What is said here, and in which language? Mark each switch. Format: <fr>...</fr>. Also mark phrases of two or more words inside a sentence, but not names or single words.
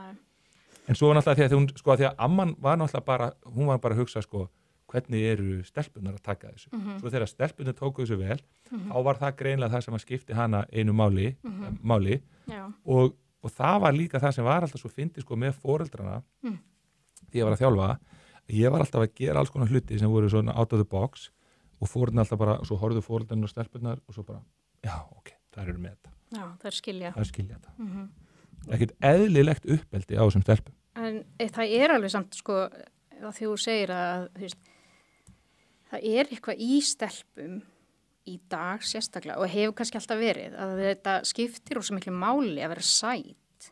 <is>En svo náttúrulega því að amman var náttúrulega bara, hún var bara að hugsa sko, hvernig eru stelpunar að taka þessu svo þegar stelpunar tóku þessu vel þá var það greinlega það sem að skipti hana einu máli og það var líka það sem var alltaf svo fyndið sko með foreldrana því ég var að þjálfa ég var alltaf að gera alls konar hluti sem voru svona</is> <en>out of the box</en> <is>og fóreldrarna alltaf bara, svo horfðu foreldrarna og stelpunar og svo bara, já, ok, þær eru með þetta já, þær skilja þetta ekkert eðlilegt uppeldi á þessum stelpum en það er alveg samt sko að því þú segir að þú veist, það er eitthvað í stelpum í dag sérstaklega og hefur kannski alltaf verið að þetta skiptir ósað miklu máli að vera sæt</is>